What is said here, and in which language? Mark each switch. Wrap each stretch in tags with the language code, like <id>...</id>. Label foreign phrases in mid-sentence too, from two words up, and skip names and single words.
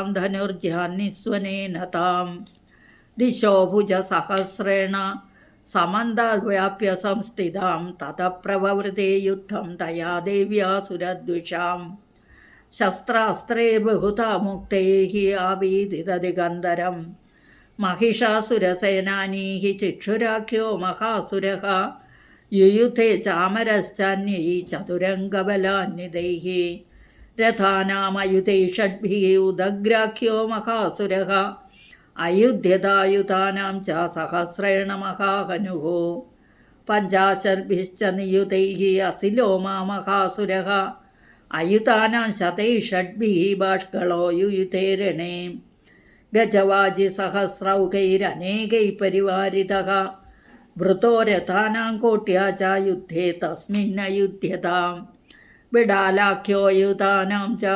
<sa>ധനുർജാനിസ്വനേന താം ദിശോ ഭുജസഹസ്രേണ സമന്താദ്വ്യാപ്യ സംസ്ഥിതാം തതഃ പ്രവവൃത്തെ യുദ്ധം തയാ ദേവ്യാ സുരദ്വിഷാം ശസ്ത്രാസ്ത്രേ ബഹുധാ മുക്തൈഃ ആവീദിതദിഗന്ധരം महिषासुरसेनानीः चिक्षुराख्यो महासुरः युयुधे चामरश्चान्यैः चतुरङ्गबलान्वितैः रथानामयुधैः षड्भिः उदग्राख्यो महासुरः अयुध्यदायुधानां च सहस्रेण महाहनुः पञ्चाशद्भिश्च नियुतैः असिलो महासुरः അയുതാനാം ശതൈഷഡ്ഭിः ബാഷ്കളോ യുയുധേരണേ ഗജവാജി സഹസ്രൗകൈരനേകൈः പരിവാരിതഃ വൃതോ രഥാനാം കോട്യാ ച യുദ്ധേ തസ്മിന്നയുധ്യതാം ബിഡാലാഖ്യോ യുതാനാം ച</sa>